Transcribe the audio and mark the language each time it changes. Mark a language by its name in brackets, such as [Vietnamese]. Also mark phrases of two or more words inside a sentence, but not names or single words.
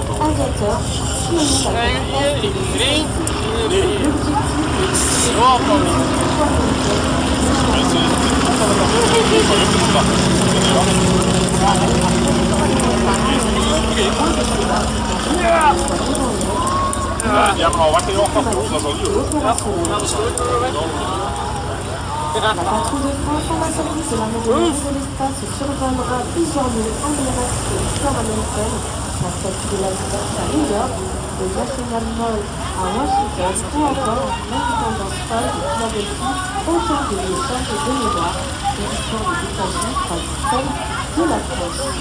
[Dutch] drie. Zo kan Ja, maar wat je nog kan doen, dat is wel heel. [French] La patrouille de France en la service de l'armée de l'air et de l'espace survolera plusieurs lieux emblématiques de l'histoire américaine, la statue de la Liberté à New York, le National Mall à Washington ou encore l'Independence Hall de Philadelphie, autant de lieux chargés de mémoire de l'histoire des États-Unis comme celle de la France.